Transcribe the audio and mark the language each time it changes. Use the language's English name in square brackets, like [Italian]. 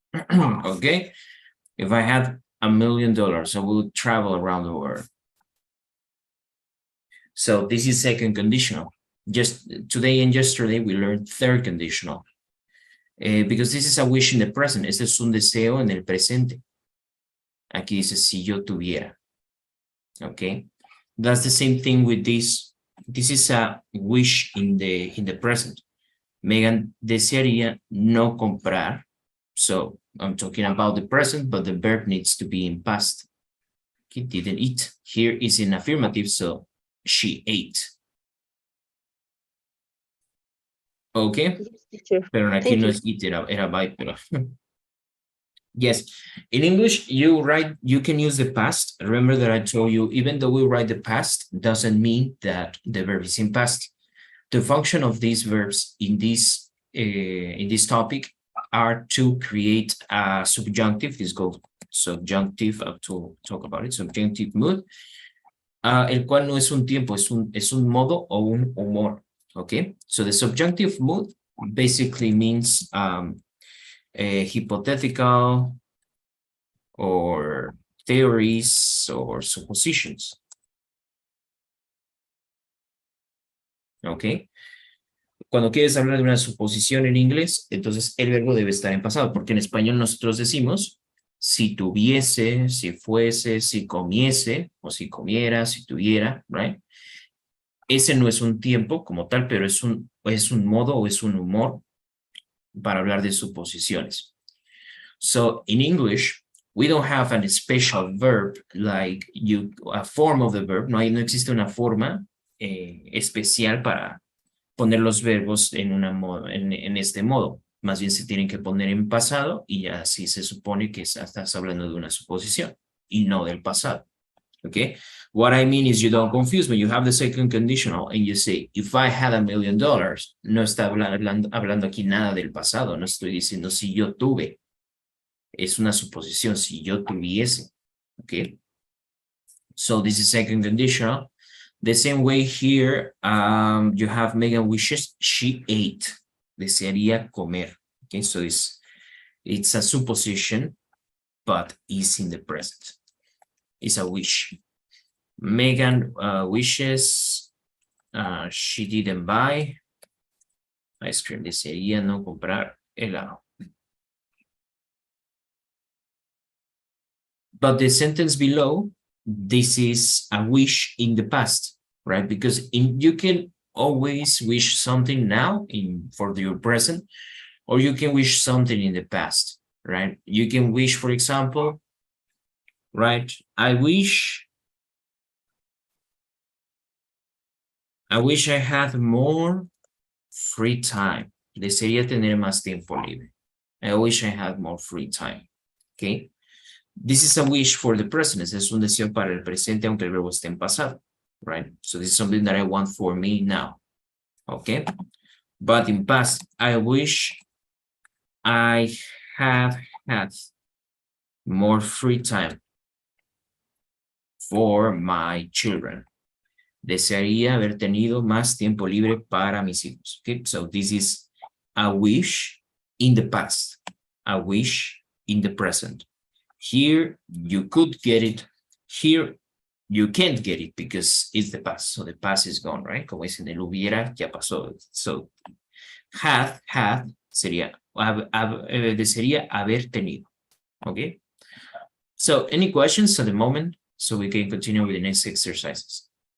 [English] Okay, if I had $1 million, I would travel around the world. So this is second conditional. Just today and yesterday we learned third conditional. Because this is a wish in the present. [Spanish] Este es un deseo en el presente. Aquí dice si yo tuviera. [English] Okay, that's the same thing with this. This is a wish in the present. Megan [Spanish] desearía no comprar. [English] So I'm talking about the present, but the verb needs to be in past. He didn't eat. Here is in affirmative, so she ate. [Spanish] Okay, pero aquí no es eat, era buy, pero yes. [English] In English, you can use the past. Remember that I told you, even though we write the past, doesn't mean that the verb is in past. The function of these verbs in this topic are to create a subjunctive. This goes subjunctive, to talk about it, subjunctive mood, [Spanish] el cual no es un tiempo, es un modo o un humor. [English] Okay, so the subjunctive mood basically means hypothetical or theories or suppositions. [Spanish] Okay, cuando quieres hablar de una suposición en inglés, entonces el verbo debe estar en pasado, porque en español nosotros decimos si tuviese, si fuese, si comiese, o si comiera, si tuviera, right? Ese no es un tiempo como tal, pero es un modo o es un humor para hablar de suposiciones. [English] So in English, we don't have a special verb like a form of the verb. [Spanish] No existe una forma especial para poner los verbos en este modo. Más bien se tienen que poner en pasado y así se supone que estás hablando de una suposición y no del pasado. [English] Okay, what I mean is you don't confuse when you have the second conditional and you say, if I had $1 million, [Spanish] no está hablando aquí nada del pasado, no estoy diciendo si yo tuve. Es una suposición, si yo tuviese. [English] Okay, so this is second conditional. The same way here, you have Megan wishes, she ate. [Spanish] Desearía comer. [English] Okay, so it's a supposition, but is in the present. Is a wish. Megan wishes she didn't buy ice cream. [Spanish] Desearía no comprar helado. [English] But the sentence below, this is a wish in the past, right? Because you can always wish something now for your present, or you can wish something in the past, right? You can wish, for example, right? I wish I had more free time. [Spanish] Desearía tener más tiempo libre. [English] I wish I had more free time. Okay. This is a wish for the present. [Spanish] Es un deseo para el presente, aunque el verbo esté en pasado, right? [English] So this is something that I want for me now. Okay. But in past, I wish I had more free time for my children. Desearía haber tenido más tiempo libre para mis hijos. Okay, so this is a wish in the past, a wish in the present. Here you could get it. Here you can't get it because it's the past. So the past is gone, right? [Spanish] Como dicen, el hubiera ya pasó. So had sería desearía haber tenido. [English] Okay. So any questions at the moment? So we can continue with the next exercises.